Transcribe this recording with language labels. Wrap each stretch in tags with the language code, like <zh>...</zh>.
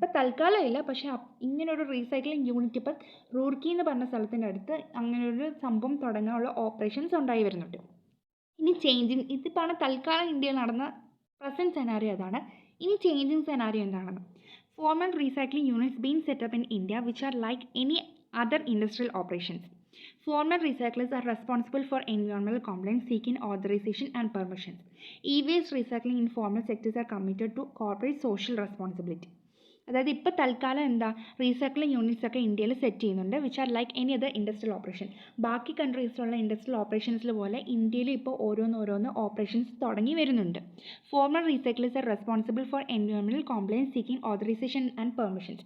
<ml>ഇപ്പോൾ തൽക്കാലം ഇല്ല, പക്ഷേ ഇങ്ങനൊരു റീസൈക്ലിംഗ് യൂണിറ്റ് ഇപ്പം റൂർക്കി എന്ന് പറഞ്ഞ സ്ഥലത്തിൻ്റെ അടുത്ത് അങ്ങനെയൊരു സംഭവം തുടങ്ങാനുള്ള ഓപ്പറേഷൻസ് ഉണ്ടായി വരുന്നുണ്ട്. ഇനി ചേഞ്ചിങ്, ഇതിപ്പോൾ തൽക്കാലം ഇന്ത്യയിൽ നടന്ന പ്രസൻറ്റ് സെനാരിയോ അതാണ്. ഇനി ചേഞ്ചിങ് സെനാരിയോ എന്താണെന്ന്.</ml> <en>Formal recycling units being set up in India which are like any other industrial operations. Formal recyclers are responsible for environmental compliance, seeking authorization and permissions. E-waste recycling in formal sectors are committed to corporate social responsibility.</en> <ml>അതായത് ഇപ്പോൾ തൽക്കാലം എന്താ recycling units ഒക്കെ ഇന്ത്യയിൽ set ചെയ്യുന്നുണ്ട്,</ml> <en>Which are like any other industrial operation.</en> <ml>ബാക്കി കൺട്രീസിലുള്ള industrial ഓപ്പറേഷൻസിൽ പോലെ ഇന്ത്യയിൽ ഇപ്പോൾ ഓരോന്ന് ഓപ്പറേഷൻസ് തുടങ്ങി വരുന്നുണ്ട്.</ml> <en>Formal recycles are responsible for environmental compliance seeking authorization and permissions.</en>